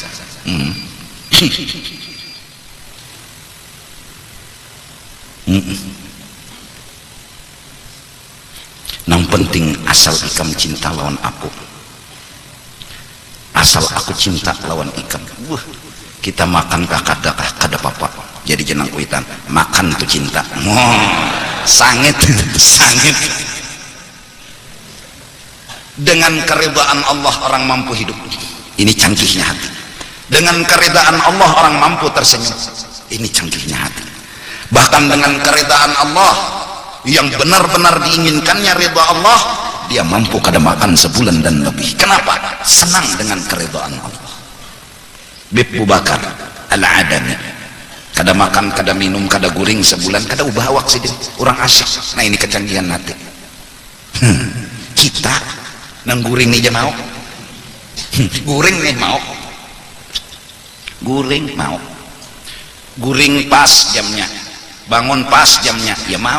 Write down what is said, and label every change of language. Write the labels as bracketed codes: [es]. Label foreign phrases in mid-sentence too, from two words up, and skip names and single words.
[bjn] Nang penting asal ikam cinta lawan aku, asal aku cinta lawan ikam. Kita makan kada apa-apa. Jadi jenang kuitan makan tuh cinta. Sangit. [id] Dengan keridhaan Allah orang mampu hidup. Ini canggihnya hati. Dengan keridhaan Allah orang mampu tersenyum. Ini canggihnya hati. Bahkan dengan keridhaan Allah yang benar-benar diinginkannya ridha Allah, dia mampu kada makan sebulan dan lebih. [bjn] Kenapa? Senang dengan keridhaan Allah. Abu Bakar Al-Adani kada makan, kada minum, kada guring sebulan, kada ubah awak sidin. [id] Orang asyik. [bjn] Nah ini kecanggihan hati. Kita nang guring nih aja mau. Guring nih mau. Guring pas jamnya, bangun pas jamnya, ya mau.